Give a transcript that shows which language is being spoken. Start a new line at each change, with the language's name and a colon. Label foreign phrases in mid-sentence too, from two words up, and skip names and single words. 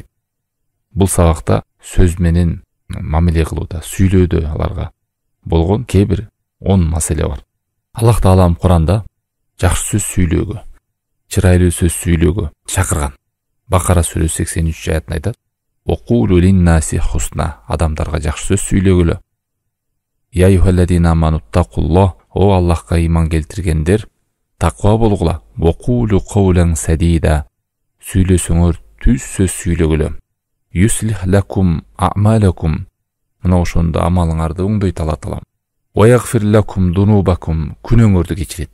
Kyrgyz: Бул сабакта сөз менен мамиле кылууда, сүйлөөдө аларга болгон кээ бир 10 маселе бар. Аллах Таалам Куранда жакшы сөз сүйлөөгө, чырайлуу сөз сүйлөөгө чакырган. Бакара сүрөсү 83 аятында айтат:
Arabic: "وقولوا للناس حسنا",
Kyrgyz: адамдарга жакшы сөз сүйлөгүлө.
Arabic: "يا أيها الذين آمنوا اتقوا الله",
Kyrgyz: о Аллахка иман келтиргендер, таква болгула.
Arabic: "وقولوا قولا سديدا",
Kyrgyz: сүйлөсөңөр түз сөз сүйлөгүлө.
Arabic: "يصلح لكم أعمالكم",
Kyrgyz: мына ошондо амалыңарды оңдойт Алла Таалам.
Arabic: "ويغفر لكم ذنوبكم",
Kyrgyz: күнөөңөрдү кечирет.